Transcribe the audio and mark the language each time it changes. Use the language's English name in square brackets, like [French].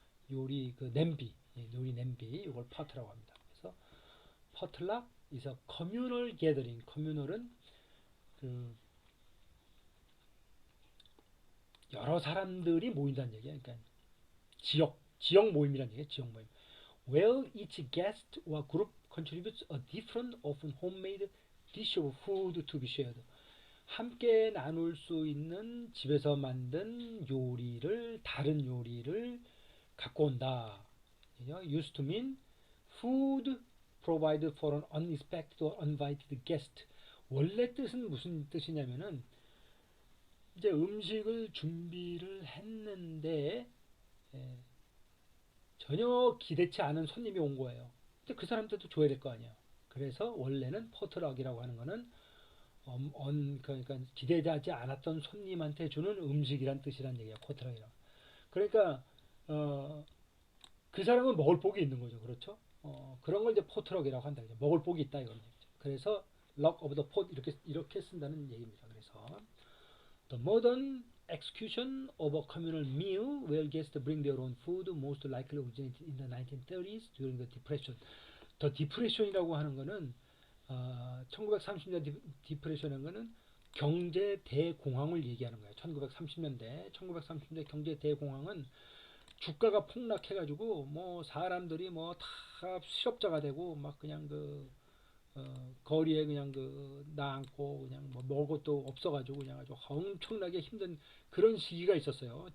[Korean] 요리 그 냄비, 요리 냄비 이걸 파트라고 합니다. 그래서 [English] potluck is a communal gathering. [Korean] communal은 그 여러 사람들이 모인다는 얘기예요. 그러니까 지역 모임이라는 얘기예요. 지역 모임. [English] Where each guest or group contributes a different, often homemade dish of food to be shared. [Korean] 함께 나눌 수 있는 집에서 만든 요리를 다른 요리를 갖고 온다. [English] used to mean food provided for an unexpected or uninvited guest. [Korean] 원래 뜻은 무슨 뜻이냐면은 이제 음식을 준비를 했는데 전혀 기대치 않은 손님이 온 거예요. 근데 그 사람들도 줘야 될 거 아니에요. 그래서 원래는 포트럭이라고 하는 거는 그러니까 기대하지 않았던 손님한테 주는 음식이란 뜻이란 얘기야. 포트럭이라. 그러니까 그 사람은 먹을 복이 있는 거죠. 그렇죠? 그런 걸 이제 포트럭이라고 한다. 먹을 복이 있다 이런 얘기죠. 그래서 [English] luck of the pot [Korean] 이렇게 쓴다는 얘기입니다. 그래서 [English] the modern execution of a communal meal where guests bring their own food most likely originated in the 1930s during the Depression. [Korean] 더 디프레션이라고 하는 거는 1930년대 디프레션이라는 거는 경제 대공황을 얘기하는 거예요. 1930년대 경제 대공황은 주가가 폭락해가지고 뭐 사람들이 뭐 다 실업자가 되고 막 그냥 거리에 그냥 나앉고 그냥 뭐 먹을 것도 없어가지고 그냥 아주 엄청나게 힘든 그런 시기가 있었어요.